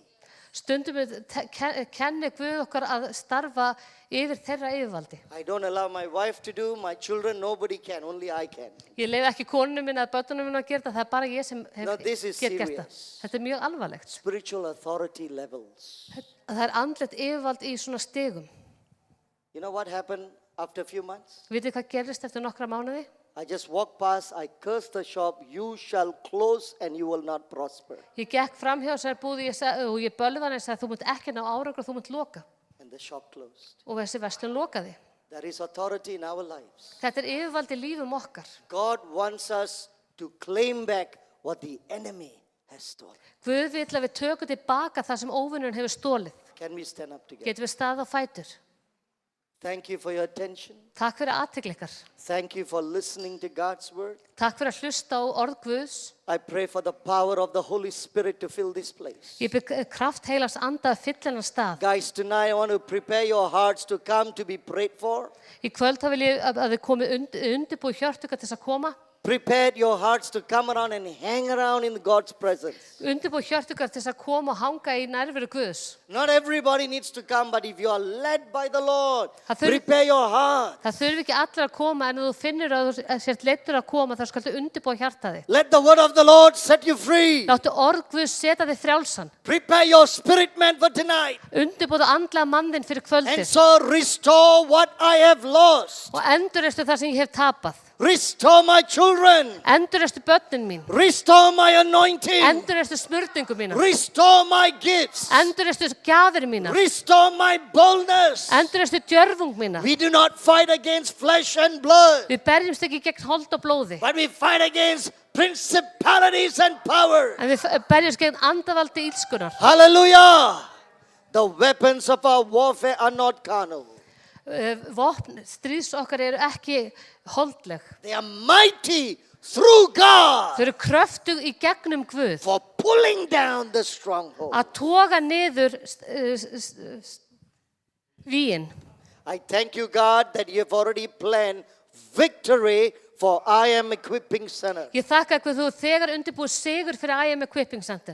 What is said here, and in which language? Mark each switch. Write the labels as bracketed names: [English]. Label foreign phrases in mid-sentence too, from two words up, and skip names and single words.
[Icelandic] Stundum kenni Guð okkar að starfa yfir þeirra yfirvaldi. [English] I don't allow my wife to do, my children, nobody can, only I can. [Icelandic] Ég leiði ekki konunum minna eða börnunum minna að gera þetta, það er bara ég sem [English] No, this is [Icelandic] get gert það. [English] serious. [Icelandic] Þetta er mjög alvarlegt. [English] Spiritual authority levels. [Icelandic] Það er andlegt yfirvald í svona stigum. [English] You know what happened after a few months? [Icelandic] Vitið hvað gerist eftir nokkra mánuði? [English] I just walked past, I cursed the shop, you shall close and you will not prosper. [Icelandic] Ég gekk fram hjá þessari búð og ég bölvaði hann og sagði þú munt ekki ná árangur og þú munt loka. [English] And the shop closed. [Icelandic] Og þessi verslun lokaði. [English] There is authority in our lives. [Icelandic] Þetta er yfirvald í lífum okkar. [English] God wants us to claim back what the enemy has stolen. [Icelandic] Guð vill að við tökum tilbaka það sem óvinnurinn hefur stólið. [English] Can we stand up together? [Icelandic] Getum við staðið á fætur. [English] Thank you for your attention. [Icelandic] Takk fyrir athygli ykkar. [English] Thank you for listening to God's word. [Icelandic] Takk fyrir að hlusta á orð Guðs. [English] I pray for the power of the Holy Spirit to fill this place. [Icelandic] Ég bygg kraft heilags anda að fylla hennar stað. [English] Guys, tonight I want to prepare your hearts to come to be prayed for. [Icelandic] Í kvöld þá vil ég að þið komið undirbúið hjörtu ykkar til þess að koma. [English] Prepare your hearts to come around and hang around in God's presence. [Icelandic] Undirbúið hjörtu ykkar til þess að koma og hanga í nærveru Guðs. [English] Not everybody needs to come, but if you are led by the Lord, [Icelandic] Það þurfi- [English] prepare your heart. [Icelandic] Það þurfi ekki allir að koma en ef þú finnur að þú sért leiddur að koma þá skaltu undirbúið hjartaði. [English] Let the word of the Lord set you free. [Icelandic] Láttu orð Guðs setja þig frjálsan. [English] Prepare your spirit man for tonight. [Icelandic] Undirbúið andlega mann þinn fyrir [English] And [Icelandic] kvöldið. [English] so restore what I have lost. [Icelandic] Og endurreistu það sem ég hef tapað. [English] Restore my children. [Icelandic] Endurreistu börnin mín. [English] Restore my anointing. [Icelandic] Endurreistu smurningu mína. [English] Restore my gifts. [Icelandic] Endurreistu gjafir mína. [English] Restore my boldness. [Icelandic] Endurreistu djörfung mína. [English] We do not fight against flesh and blood, [Icelandic] Við berjumst ekki gegn hold og blóði. [English] but we fight against principalities and power. [Icelandic] En við berjumst gegn andavaldi ílskunar. [English] Hallelujah. The weapons of our warfare are not carnal. [Icelandic] Vopn stríðs okkar eru ekki holdleg. [English] They are mighty through God [Icelandic] Þau eru kröftug í gegnum Guð. [English] for pulling down the stronghold. [Icelandic] Að toga niður víin. [English] I thank you, God, that you have already planned victory for I am equipping center. [Icelandic] Ég þakka Guð þú þegar undirbúið sigur fyrir I Am Equipping Center.